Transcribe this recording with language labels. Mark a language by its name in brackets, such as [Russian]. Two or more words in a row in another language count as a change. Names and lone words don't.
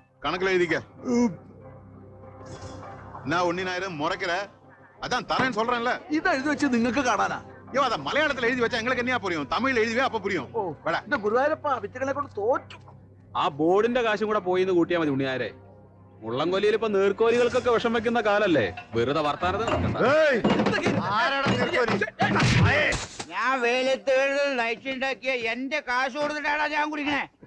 [Tamil] கணக்குல எழுதிக்க. நான் உன்னினாயிரம் முறைக்கிற அதான் தரேன்னு சொல்றேன்ல. [Malayalam] ഇത് എഴുതി വെച്ച് നിങ്ങൾക്ക് കാണാനാ? [Tamil] ஐயோ அத மலையாளத்துல எழுதி வச்சா எங்களுக்கு என்ன புரியும்? தமிழ்ல எழுதிவே அப்ப புரியும். [Malayalam] ഓ എന്റെ ഗുരുവായൂരപ്പ വിറ്റുകളെ കൊണ്ട് തോറ്റു. ആ ബോർഡിന്റെ കാശും കൂടെ പോയിന്ന് കൂട്ടിയാ മതി ഉണ്ണിയാരെ. മുള്ളംകൊല്ലിയിൽ ഇപ്പൊ നീർക്കോലികൾക്കൊക്കെ വിഷം വെക്കുന്ന കാലല്ലേ, വെറുതെ വർത്താനത്തിന് നിൽക്കണ്ട. ഞാൻ വെയിലത്ത് നയിച്ചുണ്ടാക്കിയ എന്റെ കാശ് കൊടുത്തിട്ടാണ് ഞാൻ കുടിക്കണേ.